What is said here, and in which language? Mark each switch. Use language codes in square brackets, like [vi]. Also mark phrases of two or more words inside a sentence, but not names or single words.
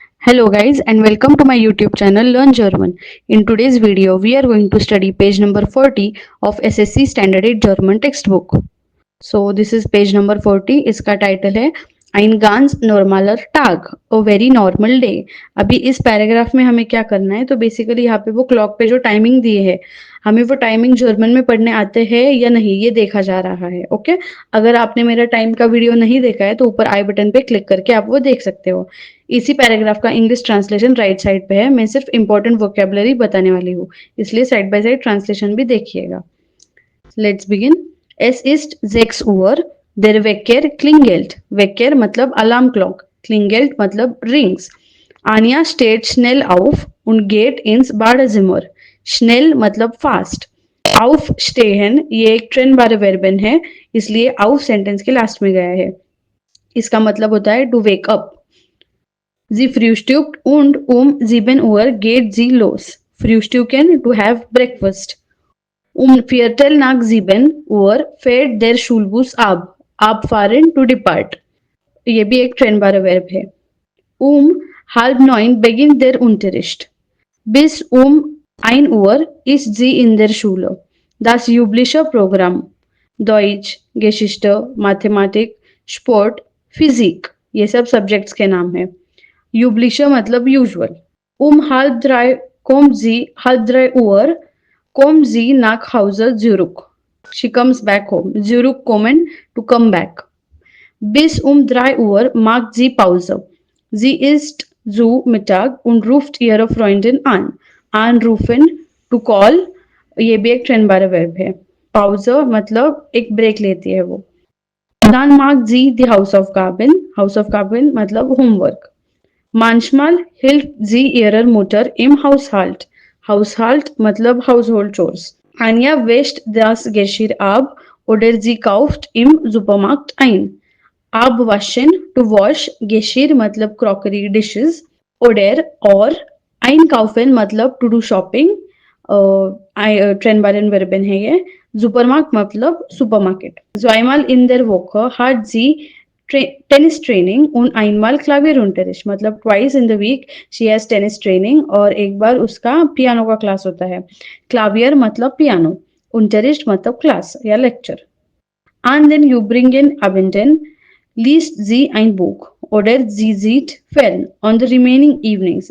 [en] Hello guys and welcome to my YouTube channel Learn German. In today's video we are going to study page number 40 of SSC Standard 8 German textbook. So this is page number 40. [hi] इसका टाइटल है [de] Ein ganz normaler Tag, [en] a very normal day. [hi] अभी इस पैराग्राफ में हमें क्या करना है, तो बेसिकली यहाँ पे वो क्लॉक पे जो टाइमिंग दी है हमें वो टाइमिंग जर्मन में पढ़ने आते हैं या नहीं ये देखा जा रहा है. ओके, अगर आपने मेरा टाइम का वीडियो नहीं देखा है तो ऊपर आई बटन पे क्लिक करके आप वो देख सकते हो. इसी पैराग्राफ का [en] English translation right side [hi] पे है. मैं सिर्फ [en] important vocabulary [hi] बताने वाली हूँ, इसलिए [en] side by side translation [hi] भी देखिएगा. [en] let's begin. [de] Es ist 6 Uhr. Der Wecker klingelt. Wecker मतलब [en] alarm clock. [hi] Klingelt मतलब rings. [de] Anja steht schnell auf und geht ins Badezimmer. [hi] Schnell मतलब fast. Aufstehen ये एक [de] trennbare Verben [hi] है, इसलिए auf सेंटेंस के लास्ट में गया है. इसका मतलब होता है [en] to wake up. [de] Sie frühstückt und 7 Uhr geht sie los. [en] Frühstücken to have breakfast. [de] Viertel nach 7 Uhr fährt der Schulbus ab. [en] Abfahren to depart. [hi] ये भी एक [de] trennbare Verb [hi] है. [de] 8:30 beginnt der Unterricht. Bis 1 Uhr ist sie in der Schule. Das übliche Programm. Deutsch, Geschichte, Mathematik, Sport, Physik. [hi] ये सब सब्जेक्ट्स के नाम है. Übliche मतलब usual. [de] 2:30 kommt sie, 2:30 Uhr kommt sie nach Hause zurück. [en] She comes back home. [de] Zurück kommen [en] to come back. [de] Bis 3 Uhr macht sie Pause. Sie isst zu Mittag und ruft ihre Freundin an. [hi] Anrufen [en] to call [hi] ये भी एक [de] trennbare Verb [hi] है. Pause मतलब एक ब्रेक लेती है वो. [de] Dann macht sie die Hausaufgaben. [hi] Hausaufgaben मतलब homework. [de] Manchmal hilft sie ihrer Mutter im Haushalt. [hi] Haushalt मतलब [en] household chores. [de] Anja wäscht das Geschirr ab oder sie kauft im Supermarkt ein. [en] Abwaschen to wash, Geschirr मतलब crockery dishes, oder और einkaufen मतलब to do shopping. [de] trennbare Verben [hi] है ये. Supermarkt मतलब supermarket. [de] Zweimal in der Woche hat sie [en] tennis training [de] und einmal Klavierunterricht मतलब [en] twice in the week she has tennis training [hi] और एक बार उसका पियानो का क्लास होता है. क्लावियर मतलब पियानो, Unterricht मतलब क्लास या लेक्चर. [en] And then [de] übrigen Abenden liest sie ein Buch oder sie sieht fern [en] on the remaining evenings.